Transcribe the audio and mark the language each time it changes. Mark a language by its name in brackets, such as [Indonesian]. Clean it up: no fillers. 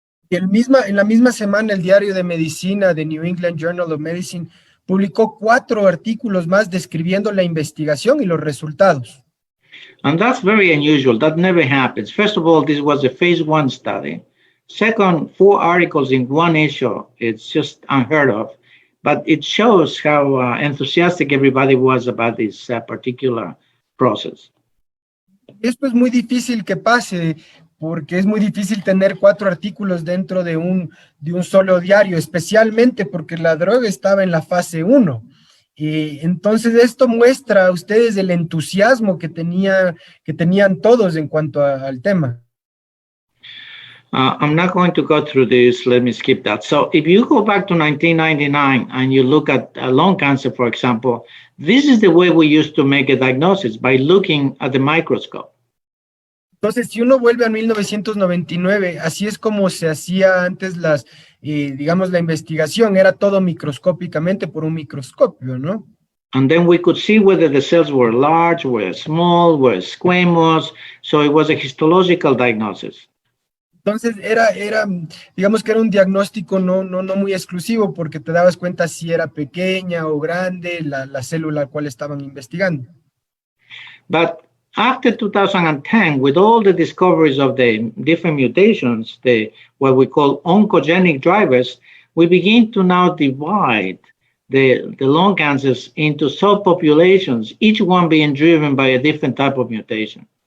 [Spanish] En la misma semana, el diario de medicina de New England Journal of Medicine publicó 4 artículos más describiendo la investigación y los resultados. [English] And that's very unusual. That never happens. First of all, this was a phase 1 study. Second, 4 articles in one issue. It's just unheard of. But it shows how enthusiastic everybody was about this particular process. [Spanish] Esto es muy difícil que pase, porque es muy difícil tener 4 artículos dentro de un solo diario, especialmente porque la droga estaba en la fase 1. Y entonces esto muestra a ustedes el entusiasmo que tenían todos en cuanto al tema. [English] I'm not going to go through this. Let me skip that. So if you go back to 1999 and you look at lung cancer, for example, this is the way we used to make a diagnosis, by looking at the microscope. [Spanish] Entonces, si uno vuelve a 1999, así es como se hacía antes digamos, la investigación, era todo microscópicamente por un microscopio, ¿no? [English] And then we could see whether the cells were large, were small, were squamous. So it was a histological diagnosis. [Spanish] Entonces, digamos que era un diagnóstico no muy exclusivo, porque te dabas cuenta si era pequeña o grande la célula a la cual estaban investigando. [English] But after 2010, with all the discoveries of the different mutations, what we call oncogenic drivers, we begin to now divide the lung cancers into subpopulations, each one being driven by a different type of mutation.